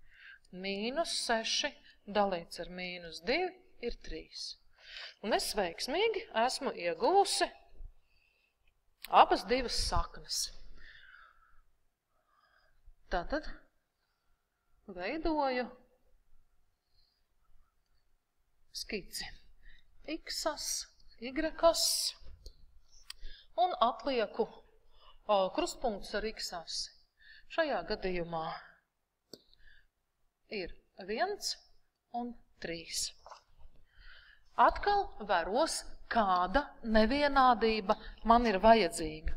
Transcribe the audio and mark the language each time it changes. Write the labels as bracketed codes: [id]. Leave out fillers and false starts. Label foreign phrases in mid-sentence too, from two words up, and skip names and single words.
[lv] -6 dalīts ar -2 ir 3. Un es veiksmīgi esmu ieguvusi abas divas saknes. Tātad veidoju skici x-as, y-as un atlieku krustpunktus ar x-asi. Šajā gadījumā ir 1 un 3. Atkal vēros, kāda nevienādība man ir vajadzīga.